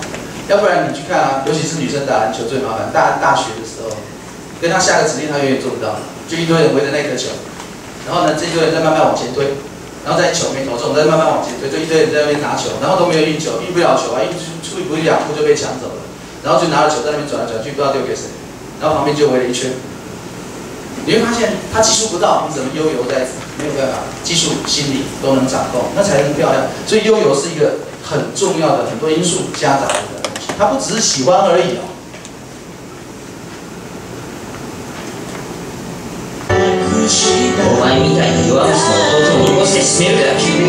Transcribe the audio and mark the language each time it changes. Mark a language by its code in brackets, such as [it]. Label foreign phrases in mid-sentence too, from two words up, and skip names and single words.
[zh] 要不然你去看啊，尤其是女生打篮球最麻烦，大学的时候，跟她下个指令，她永远做不到，就一堆人围着那颗球，然后呢，这一堆人在慢慢往前推，然后再球没投中，再慢慢往前推，就一堆人在那边拿球，然后都没有运球，运不了球啊，出一步2步就被抢走了，然后就拿着球在那边转来转去，不知道丢给谁。然后旁边就围了一圈，你会发现他技术不到，你怎么悠游在没有办法，技术、心理都能掌控，那才能漂亮。所以悠游是一个很重要的很多因素夹杂的东西，它不只是喜欢而已哦。 [ja] お前みたいな弱虫の弟を残して死ねるか。